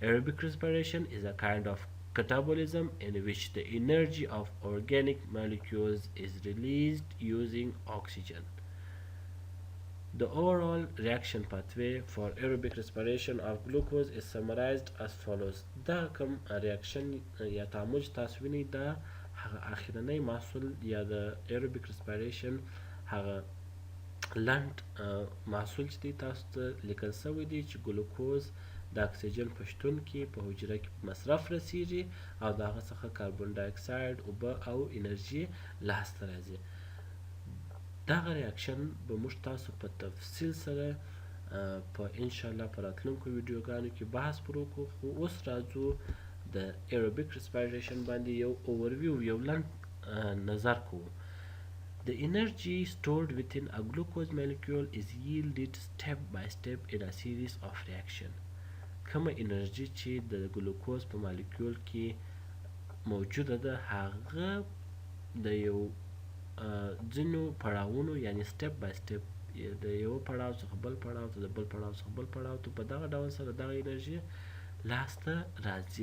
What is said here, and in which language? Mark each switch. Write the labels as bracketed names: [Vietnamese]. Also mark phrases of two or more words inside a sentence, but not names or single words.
[English] Aerobic respiration is a kind of catabolism in which the energy of organic molecules is released using oxygen. The overall reaction pathway for aerobic respiration of glucose is summarized as follows. [Pashto] دا کوم ریاکشن یا تعامل چې تاسو وینئ دا هغه اخرنی محصول یا د [English] aerobic respiration [Pashto] هغه لنډ محصول چې دی تاسو ته لیکل شوی دی چې ګلوکوز د اکسیجن په شتون کې په حجره کې مصرف رسیږي او د هغه څخه کاربن ډای اکساید اوبه او انرژي لاسته راځي. دغه ریاکشن به موږ تاسو په تفصیل سره په انشاءالله په راتلونکو ویډیوګانو کې بحث پر وکړو، خو اوس راځو د [English] aerobic respiration [Pashto] باندې یو اوورویو یو لنډ نظر کوو. [English] The energy stored within a glucose molecule is yielded step by step in a series of reactions. [Pashto] کومه انرژي چې د ګلوکوز په مالیکول کې موجوده ده هغه د یو ځینو پړاوونو یعنی سټپ بای سټپ د یو پړاو څخه بل پړاو ته د بل پړاو څخه بل پړاو ته په دغه ډول سره دغه انرژي لاسته راځي.